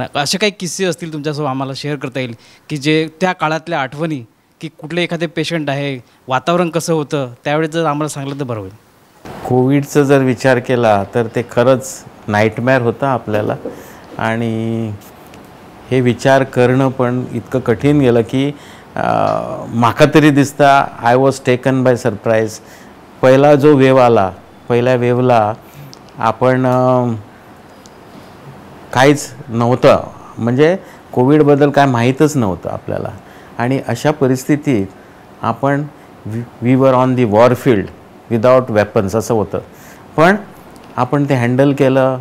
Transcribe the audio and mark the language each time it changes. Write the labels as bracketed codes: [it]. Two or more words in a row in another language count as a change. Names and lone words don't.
[mr] असे काही किस्से असतील तुमच्यासोबत आम्हाला शेअर करता येईल की जे त्या काळातल्या आठवणी, की कुठले एखादे पेशंट आहे, वातावरण कसं होतं त्यावेळेस जर आम्हाला सांगलं तर बरं होईल. कोविडचा जर विचार केला तर ते खरंच नाईटमेअर होतं आपल्याला, आणि हे विचार करणं पण इतकं कठीण गेलं की [kok] म्हाका तरी दिसता [en] I was taken by surprise. [mr] पहिला जो वेव आला, पहिल्या वेवला आपण काहीच नव्हतं, म्हणजे कोविडबद्दल काय माहीतच नव्हतं आपल्याला. आणि अशा परिस्थितीत आपण [en] we were on the warfield without weapons [mr] असं होतं, पण आपण ते हँडल केलं.